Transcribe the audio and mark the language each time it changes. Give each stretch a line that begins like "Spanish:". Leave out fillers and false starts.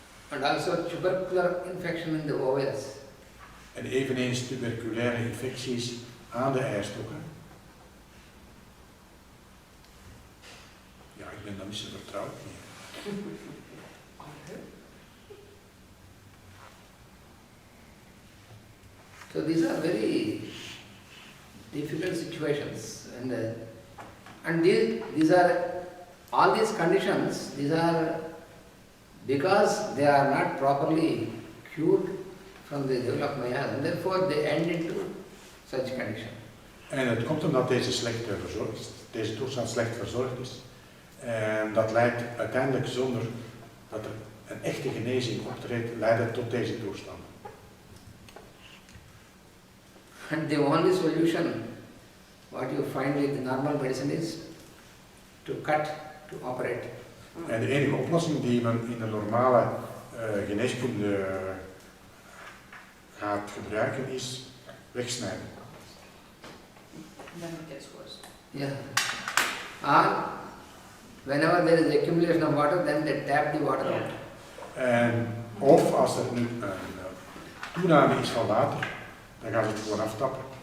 English: and also tubercular infection in the ovaries.
Dutch: en eveneens tuberculaire infecties aan de eierstokken. Ja, ik ben daar niet zo vertrouwd mee.
English: So these are very difficult situations, and these are all these conditions. These are because they are not properly cured from the level of Maya, and therefore they end into such condition.
Dutch: En het komt omdat deze toestand slecht verzorgd is. En dat leidt uiteindelijk zonder dat er een echte genezing optreedt, leidt het tot deze toestand.
English: And the only solution, what you find with the normal medicine is to cut, to operate.
Dutch: En de enige oplossing die men in de normale geneeskunde gaat gebruiken is wegsnijden.
English: Then it gets worse. Yeah. Or whenever there is accumulation of water, then they tap the water out.
Dutch: En of als er nu een toename is van water, dan gaan ze het gewoon aftappen.